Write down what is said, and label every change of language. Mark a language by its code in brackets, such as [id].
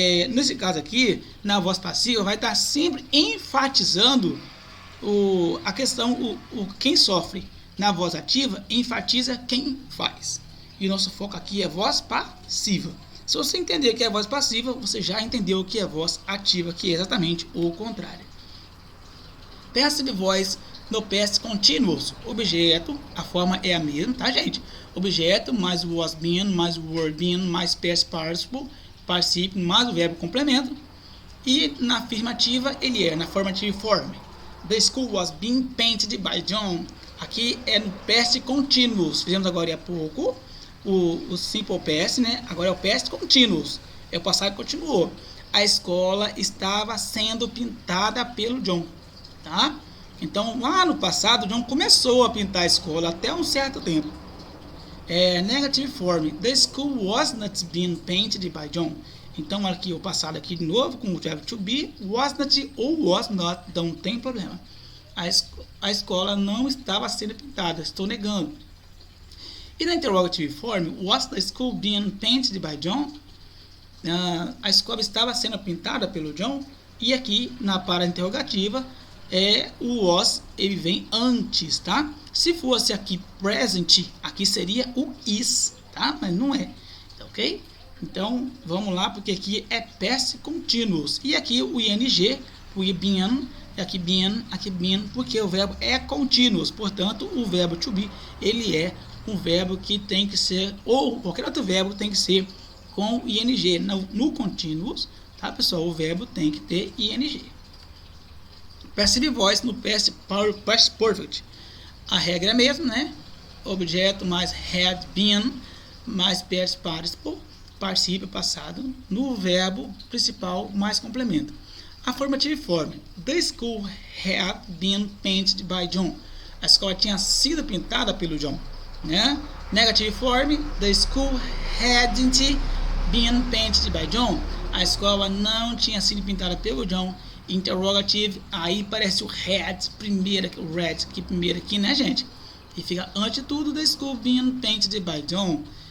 [pt] Nesse caso aqui, na voz passiva, vai estar sempre enfatizando a questão, quem sofre. Na voz ativa, enfatiza quem faz. E nosso foco aqui é voz passiva. Se você entender que é voz passiva, você já entendeu o que é voz ativa, que é exatamente o contrário. Passive voice no past continuous. Objeto, a forma é a mesma, tá, gente? Objeto mais was been, mais were been, mais past participle, participio, mais o verbo complemento. E na afirmativa, ele é na formative form. [en] The school was being painted by John. [pt] Aqui é no past continuous. Fizemos agora há pouco o simple past, né? Agora é o past continuous, é o passado que continuou. A escola estava sendo pintada pelo John, tá? Então lá no passado, John começou a pintar a escola até um certo tempo. [en] Negative form, the school was not being painted by John. [pt] Então aqui o passado aqui de novo com o verbo to be, was not ou was not, então não tem problema. A escola não estava sendo pintada, estou negando. E na [en] interrogative form, was the school being painted by John? [pt] A escola estava sendo pintada pelo John. E aqui na para interrogativa, o was, ele vem antes, tá? Se fosse aqui present, aqui seria o is, tá? Mas não é, ok? Então, vamos lá, porque aqui é past continuous. E aqui o ing, o been, aqui been, porque o verbo é continuous. Portanto, o verbo to be, ele é um verbo que tem que ser, ou qualquer outro verbo tem que ser com ing. No continuous, tá, pessoal? O verbo tem que ter ing. Passive voice no past perfect. A regra é a mesma, né? Objeto mais had been mais past participle, particípio passado, no verbo principal mais complemento. [en] Affirmative form. The school had been painted by John. [pt] A escola tinha sido pintada pelo John. Né? [en] Negative form, the school hadn't been painted by John. [pt] A escola não tinha sido pintada pelo John. Interrogative, aí parece o had, primeiro, o red, que primeiro aqui, né, gente? E fica antes de tudo, [en] the school being painted by John.